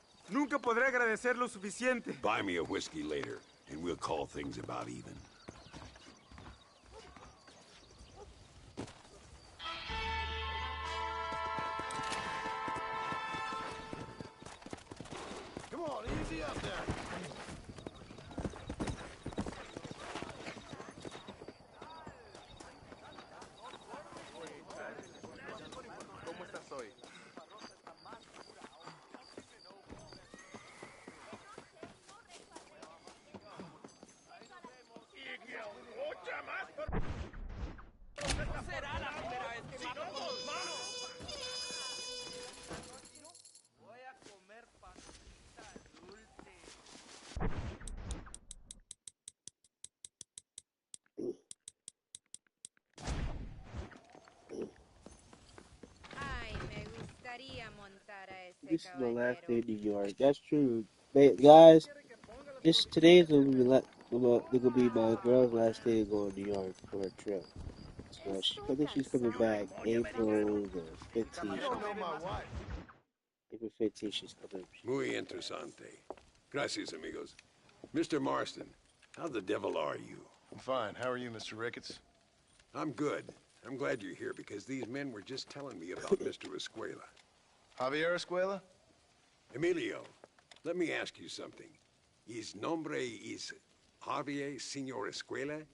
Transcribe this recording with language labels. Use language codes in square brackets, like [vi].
[es] Nunca podré agradecer lo suficiente. [en] Buy me a whiskey later, and we'll call things about even. Come on, easy up there. [es] ¿Cómo estás hoy? Será la primera vez que mato con mis manos. Voy a comer pasita dulce. Ay, me gustaría montar a ese [en] This is my last [es] caballero. [en] day in New York. That's true. Guys, today is gonna be my girl's last day to go to New York for her trip. So I think she's coming back April the 15th. You don't know my wife. April 15th, she's coming. [es] Muy interesante. Gracias, amigos. Mr. [en] Marston, how the devil are you? I'm fine. How are you, Mr. Ricketts? I'm good. I'm glad you're here because these men were just telling me about Mr. Escuela. Javier Escuela? Emilio, let me ask you something. His nombre is Javier Señor Escuela?